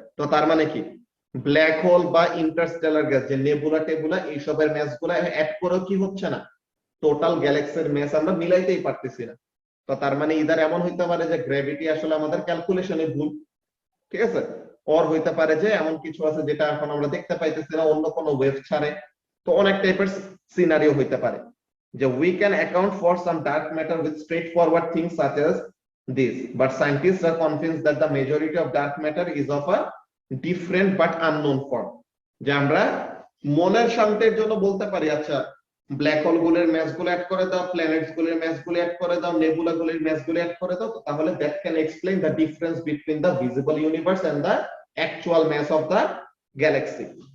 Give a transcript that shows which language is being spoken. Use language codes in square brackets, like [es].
[bn] তো তার মানে কি, ব্ল্যাক হোল বা ইন্টারস্টেলার গ্যাস যে নেবুলা টেবুলা এইসবের ম্যাস গুলা অ্যাড করেও কি হচ্ছে না, টোটাল গ্যালাক্সির ম্যাস আমরা মিলাইতেই পারতেছি না। তো তার মানে ইদার এমন হইতে পারে যে গ্র্যাভিটি আসলে আমাদের ক্যালকুলেশনে ভুল, ঠিক আছে, অর হইতে পারে যে এমন কিছু আছে যেটা এখন আমরা দেখতে পাইতেছি না, অন্য কোনো ওয়েভ ছাড়ে। তো অনেক টাইপের সিনারিও হইতে পারে যে [en] we can account for some dark matter with straightforward things such as this, but scientists are convinced that the majority of dark matter is of a different but unknown form। [bn] যে আমরা মনের শান্তির জন্য বলতে পারি, আচ্ছা ব্ল্যাক হোল গুলোর mass গুলো অ্যাড করে দাও, প্ল্যানেটস গুলোর ম্যাস গুলো অ্যাড করে দাও, নেবুলা গুলোর ম্যাস গুলো অ্যাড করে দাও, তাহলে [en] that can explain the difference between the visible universe and the actual mass of the galaxy।